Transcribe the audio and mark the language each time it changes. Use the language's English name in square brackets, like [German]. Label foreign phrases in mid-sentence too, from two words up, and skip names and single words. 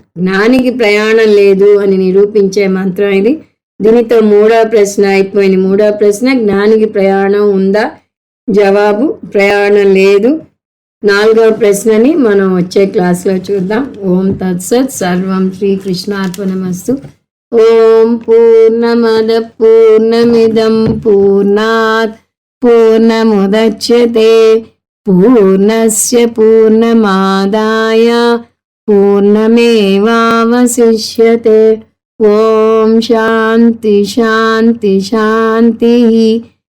[Telugu] జ్ఞానికి ప్రయాణం లేదు అని నిరూపించే మంత్రం ఇది. దీనితో 3వ ప్రశ్న అయిపోయింది. 3వ ప్రశ్న, జ్ఞానికి ప్రయాణం ఉందా? జవాబు, ప్రయాణం లేదు. 4వ ప్రశ్నని మనం వచ్చే క్లాస్లో చూద్దాం. [Sanskrit] ఓం తత్సత్. సర్వం శ్రీకృష్ణార్పణమస్తు. ఓం పూర్ణమద పూర్ణమిదం పూర్ణాత్ పూర్ణముదచ్యతే పూర్ణస్య పూర్ణమాదాయ పూర్ణమేవావశిష్యతే. ఓం శాంతి శాంతి శాంతి.